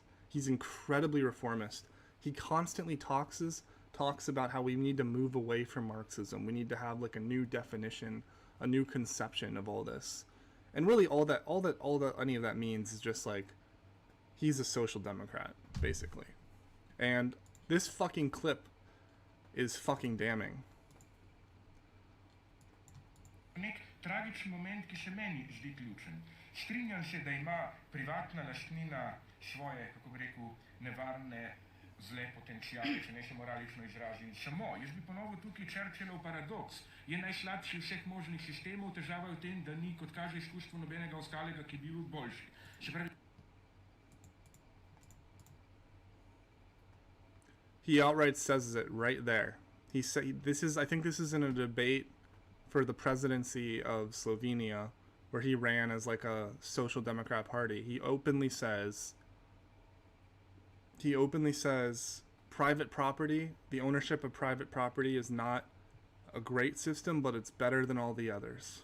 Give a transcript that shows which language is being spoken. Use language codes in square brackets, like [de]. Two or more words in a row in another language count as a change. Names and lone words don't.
[en] He's incredibly reformist. He constantly talks about how we need to move away from Marxism. We need to have like a new definition, a new conception of all this. And really all that any of that means is just like, he's a social democrat, basically. And this fucking clip is fucking damning. [sl] Nek tragični moment, ki se meni zdi ključen. Strinjam se, da ima privatna lastnina svoje, kako bi rekel, nevarne zle potencijale, če ne se moralično izrazim. Samo, jaz bi ponovil tukaj Churchillov paradoks. Je najslabši vseh možnih sistemov, težava je v tem, da ni, kot kaže izkustvo, nobenega ostalega, ki bi bil boljši. Se pravi, [en] he outright says it right there. He said, I think this is in a debate for the presidency of Slovenia, where he ran as like a social democrat party. He openly says private property, the ownership of private property is not a great system, but it's better than all the others.